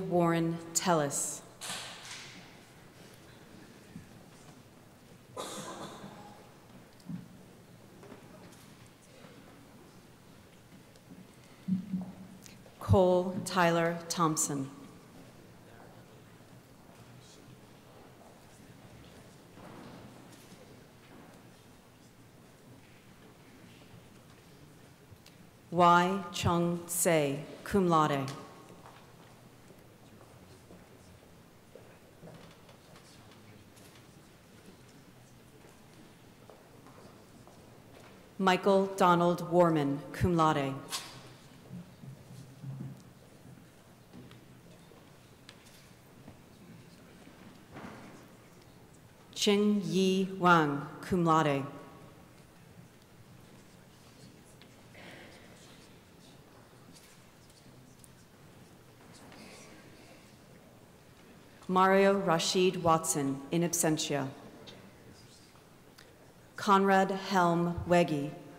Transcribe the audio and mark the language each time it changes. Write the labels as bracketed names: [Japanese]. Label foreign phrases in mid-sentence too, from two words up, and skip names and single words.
[English] Warren Tellis. Cole Tyler Thompson. Y. Chung Se, [Latin] cum laude. Michael Donald Warman, cum laude. Qing Yi Wang, cum laude. Mario Rashid Watson, in absentia. Conrad Helm Wegge.